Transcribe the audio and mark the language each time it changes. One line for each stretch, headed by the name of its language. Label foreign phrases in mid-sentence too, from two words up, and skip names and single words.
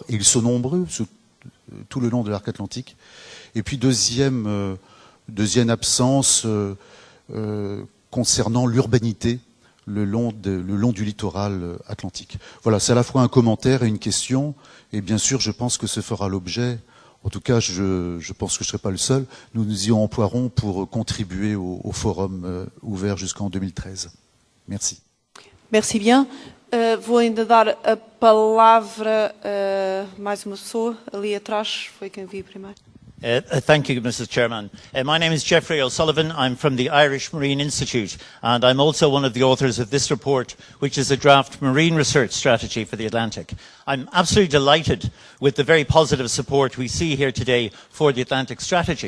French: Et ils sont nombreux tout le long de l'Arc Atlantique. Et puis deuxième absence concernant l'urbanité le long du littoral atlantique. Voilà, c'est à la fois un commentaire et une question. Et bien sûr, je pense que ce fera l'objet, en tout cas, je pense que je ne serai pas le seul, nous y emploierons pour contribuer au forum ouvert jusqu'en 2013. Merci. Merci bien.
Portuguese: Vou ainda dar a palavra a mais uma pessoa, ali atrás, foi quem vi primeiro.
English: Thank you, Mrs. Chairman. My name is Geoffrey O'Sullivan. I'm from the Irish Marine Institute, and I'm also one of the authors of this report, which is a draft marine research strategy for the Atlantic. I'm absolutely delighted with the very positive support we see here today for the Atlantic strategy.